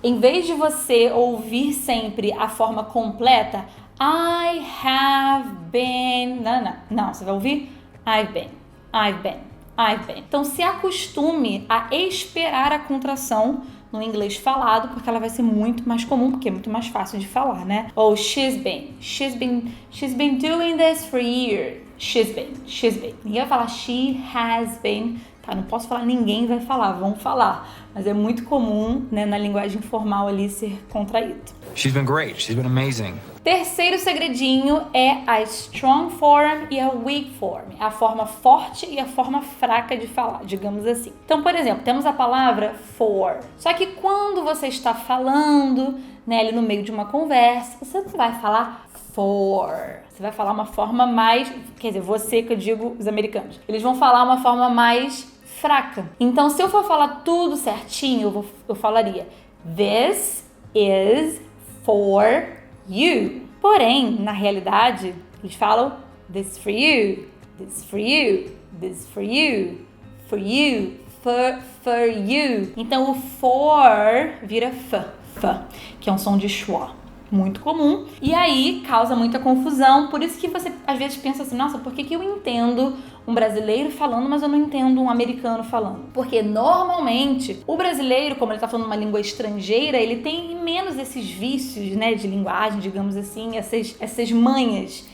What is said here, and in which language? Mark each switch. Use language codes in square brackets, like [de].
[pt] Em vez de você ouvir sempre a forma completa, [en] I have been... [pt] Não, você vai ouvir [en] I've been. I've been. [pt] Então, se acostume a esperar a contração no inglês falado, porque ela vai ser muito mais comum, porque é muito mais fácil de falar, né? [en] Ou she's been doing this for years. She's been. [pt] Ninguém vai falar [en] she has been, [pt] tá? Não posso falar, ninguém vai falar, vão falar. Mas é muito comum, né, na linguagem formal ali ser contraído. [en] She's been great. She's been amazing. [pt] Terceiro segredinho é a strong form e a weak form. A forma forte e a forma fraca de falar, digamos assim. Então, por exemplo, temos a palavra for. Só que quando você está falando, né, ali no meio de uma conversa, você não vai falar for. Você vai falar uma forma mais... Quer dizer, você que eu digo, os americanos. Eles vão falar uma forma mais fraca. Então, se eu for falar tudo certinho, eu falaria [en] this is for you. [pt] Porém, na realidade, eles falam [en] this for you, this for you, [pt] this for you, for you, for you. Então, o for vira f, que é um som de schwa. Muito comum. E aí, causa muita confusão. Por isso que você, às vezes, pensa assim, nossa, por que eu entendo um brasileiro falando, mas eu não entendo um americano falando? Porque, normalmente, o brasileiro, como ele tá falando uma língua estrangeira, ele tem menos esses vícios, né, de linguagem, digamos assim, essas manhas.